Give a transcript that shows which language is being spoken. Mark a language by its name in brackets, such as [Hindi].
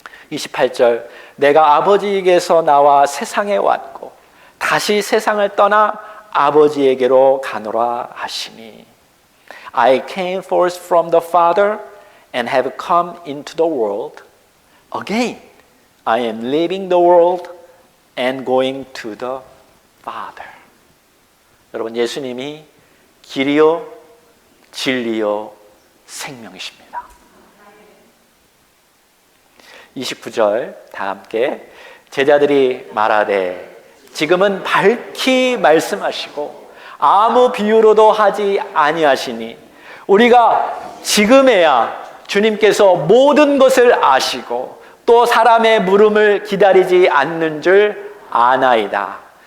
[Korean] 28절, 내가 아버지에게서 나와 세상에 왔고 다시 세상을 떠나 아버지에게로 가노라 하시니, [English] I came forth from the Father and have come into the world. Again, I am leaving the world and going to the Father. [Korean] 여러분, 예수님이 길이요 진리요 생명이십니다. 29절 다 함께, 제자들이 말하되 지금은 밝히 말씀하시고 아무 비유로도 하지 아니하시니 우리가 지금에야 주님께서 모든 것을 아시고 또 사람의 물음을 기다리지 않는 줄 아나이다.